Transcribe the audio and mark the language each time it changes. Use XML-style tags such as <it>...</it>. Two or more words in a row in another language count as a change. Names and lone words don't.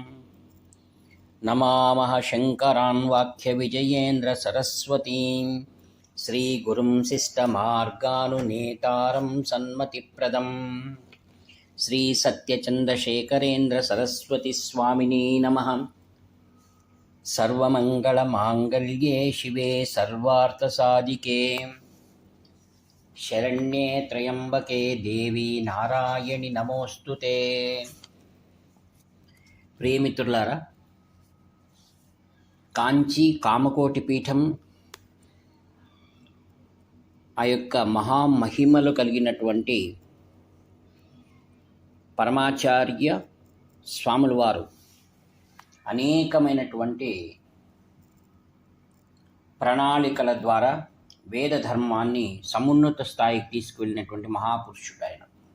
<sa>नमामः शङ्करान् वाक्यविजयेन्द्रसरस्वतीं श्रीगुरुं शिष्टमार्गानुनेतारं सन्मतिप्रदं श्रीसत्यचन्द्रशेखरेन्द्रसरस्वतीस्वामिने नमः। सर्वमङ्गलमाङ्गल्ये शिवे सर्वार्थसाधिके शरण्ये त्र्यम्बके देवी नारायणि नमोऽस्तुते।</sa> <te>ప్రియమిత్రులారా, కాంచీ కామకోటి పీఠం ఆ యొక్క మహామహిమలు కలిగినటువంటి పరమాచార్య స్వాముల వారు అనేకమైనటువంటి ప్రణాళికల ద్వారా వేద ధర్మాన్ని సమున్నత స్థాయికి తీసుకువెళ్ళినటువంటి మహాపురుషుడు ఆయన.</te>